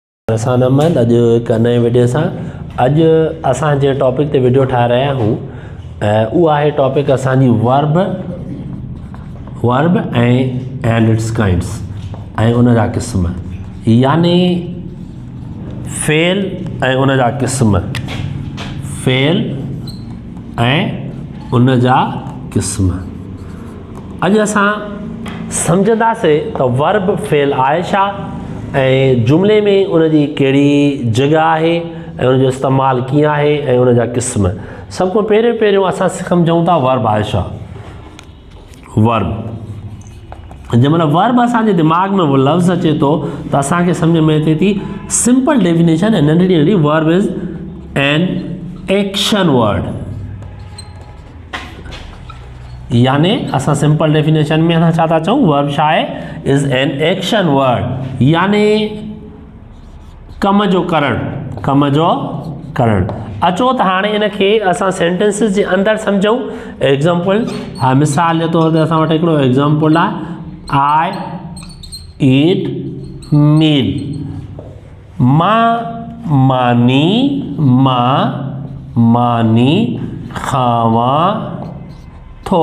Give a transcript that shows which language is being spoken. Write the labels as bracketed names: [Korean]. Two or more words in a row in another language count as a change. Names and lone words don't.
[Sindhi] असां नमन अॼु हिकु नए वीडियो सां अॼु असां जे टॉपिक ते वीडियो ठाहे रहिया आहियूं। उहा आहे टॉपिक असांजी [English] verb and its kinds [Sindhi] ऐं उन जा क़िस्म, यानी फेल ऐं उन जा क़िस्म, फेल ऐं उन जा क़िस्म। अॼु असां सम्झंदासीं त वर्ब फेल आहे छा ऐं जुमिले में उनजी कहिड़ी जॻह आहे ऐं उनजो इस्तेमालु कीअं आहे ऐं उन जा क़िस्म। सभ खां पहिरियों असां सम्झूं था वर्ब आहे छा। वर्ब जंहिंमहिल वर्ब असांजे दिमाग़ में उहो लफ़्ज़ अचे थो त असांखे सम्झ में अचे थी [English] simple definition [Sindhi] ऐं नंढड़ी नंढड़ी [English] verb is an action word, [Sindhi] यानी असां [English] simple definition [Sindhi] में असां छा था चऊं, वर्ब छा आहे, [English] is an action word, [Sindhi] यानी कम जो करणु। अचो त हाणे इनखे असां सेंटेंसिस जे अंदरि सम्झूं। एग्ज़ाम्पल, हा मिसाल जे तौर ते असां वटि हिकिड़ो एग्ज़ाम्पल आहे, [English] I eat meal, [Sindhi] मानी खावां थो।